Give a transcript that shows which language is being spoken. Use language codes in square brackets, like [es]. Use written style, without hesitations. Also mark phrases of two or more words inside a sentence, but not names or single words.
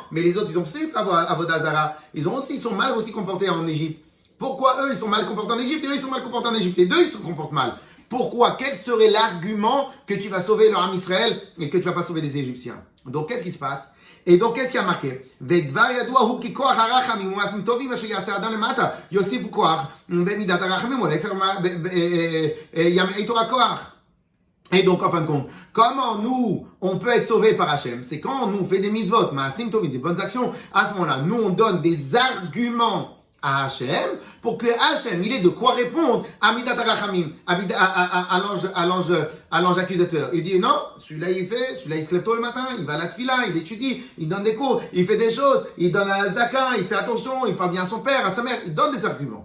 [fr] Mais les autres, ils ont fait Avodazara. Ils sont mal aussi comportés en Égypte. Pourquoi eux, ils sont mal comportés en Égypte et eux, ils sont mal comportés en Égypte? Les deux, ils se comportent mal. Pourquoi? Quel serait l'argument que tu vas sauver le [he] עם ישראל [fr] et que tu vas pas sauver les Égyptiens? Donc, qu'est-ce qui se passe? Et donc, qu'est-ce qui a marqué? [he] ודבר ידוע הוא כי כוח הרחמים ומעשים טובים אשר יעשה אדם למטה יוסיפו כוח במידת הרחמים אולי ימעיט תורה כוח. [fr] Et donc, en fin de compte, comment nous, on peut être sauvés par Hachem? C'est quand nous, on fait des mitzvot, [he] מעשים טובים, [fr] des bonnes actions. À ce moment-là, nous, on donne des arguments à Hachem pour que Hachem, il ait de quoi répondre à [he] מידת הרחמים, [fr] à l'ange accusateur. Il dit, non, celui-là, il se lève tôt le matin, il va à la tfila, il étudie, il donne des cours, il fait des choses, il donne à la zdaka, il fait attention, il parle bien à son père, à sa mère, il donne des arguments.